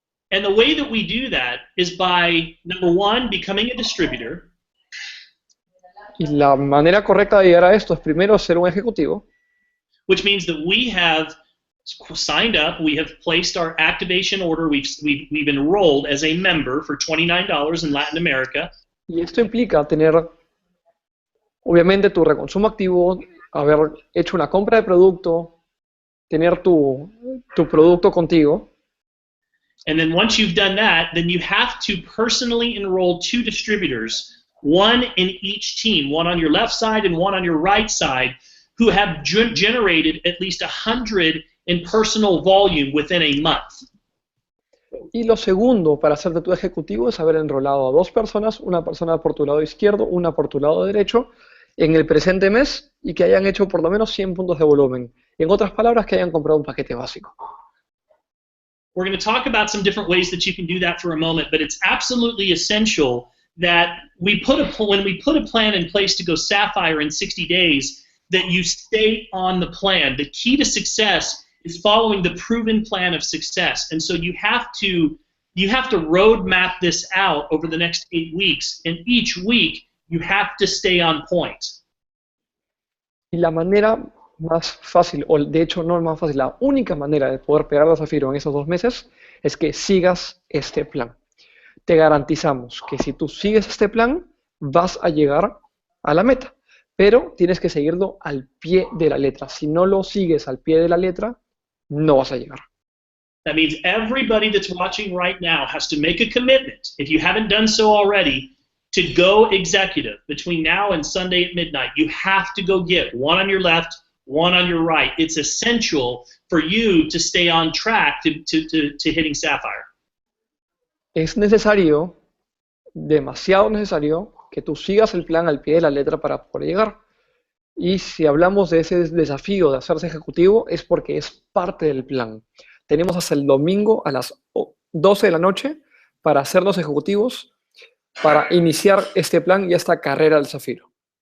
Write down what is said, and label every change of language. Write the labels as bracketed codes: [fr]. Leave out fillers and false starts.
[en] And the way that we do that is by, number one, becoming a distributor. [es] Y la manera correcta de llegar a esto es primero ser un ejecutivo, [en] Which means that we have signed up, we have placed our activation order, we've enrolled as a member for $29 in Latin America. [es] y esto implica tener, obviamente, tu reconsumo activo, haber hecho una compra de producto, tener tu producto contigo. [en] And then once you've done that, then you have to personally enroll 2 distributors, one in each team, one on your left side and one on your right side, who have generated at least 100 in personal volume within a month. [es] Y lo segundo para ser de tu ejecutivo es haber enrolado a 2 personas, una persona por tu lado izquierdo, una por tu lado derecho, en el presente mes y que hayan hecho por lo menos 100 puntos de volumen. En otras palabras, que hayan comprado un paquete básico. [en] We're going to talk about some different ways that you can do that for a moment, but it's absolutely essential that when we put a plan in place to go Sapphire in 60 days, that you stay on the plan. The key to success is following the proven plan of success. And so you have to road map this out over the next 8 weeks, and each week you have to stay on point. [es] Y la manera más fácil, o de hecho no más fácil, la única manera de poder pegar a Zafiro en esos 2 meses es que sigas este plan. Te garantizamos que si tú sigues este plan, vas a llegar a la meta, pero tienes que seguirlo al pie de la letra. Si no lo sigues al pie de la letra, no vas a llegar. [en] That means everybody that's watching right now has to make a commitment, if you haven't done so already, to go executive between now and Sunday at midnight. You have to go get one on your left, one on your right. It's essential for you to stay on track to hitting Sapphire. [es] Es necesario, demasiado necesario, que tú sigas el plan al pie de la letra para poder llegar. Y si hablamos de ese desafío de hacerse ejecutivo, es porque es parte del plan. Tenemos hasta el domingo a las 12 de la noche para hacernos ejecutivos, para iniciar este plan y esta carrera del Zafiro.